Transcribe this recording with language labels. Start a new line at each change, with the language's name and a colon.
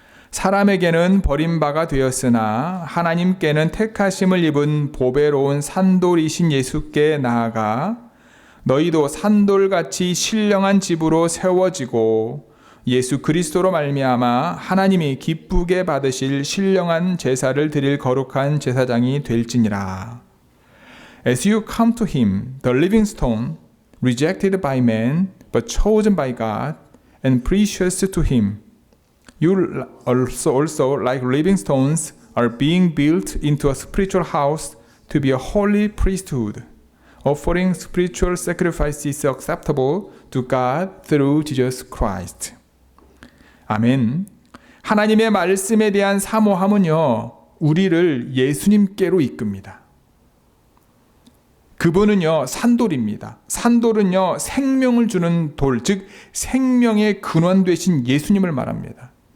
Korean: 사람에게는 버림바가 되었으나 하나님께는 택하심을 입은 보배로운 산돌이신 예수께 나아가 너희도 산돌같이 신령한 집으로 세워지고 예수 그리스도로 말미암아 하나님이 기쁘게 받으실 신령한 제사를 드릴 거룩한 제사장이 될지니라.
English: As you come to him, the living stone, rejected by man, but chosen by God, and precious to him, you also, like living stones, are being built into a spiritual house to be a holy priesthood, offering spiritual sacrifices acceptable to God through Jesus Christ.
Korean: 아멘. 하나님의 말씀에 대한 사모함은요, 우리를 예수님께로 이끕니다. 그분은요, 산돌입니다. 산돌은요, 생명을 주는 돌, 즉 생명의 근원 되신 예수님을 말합니다.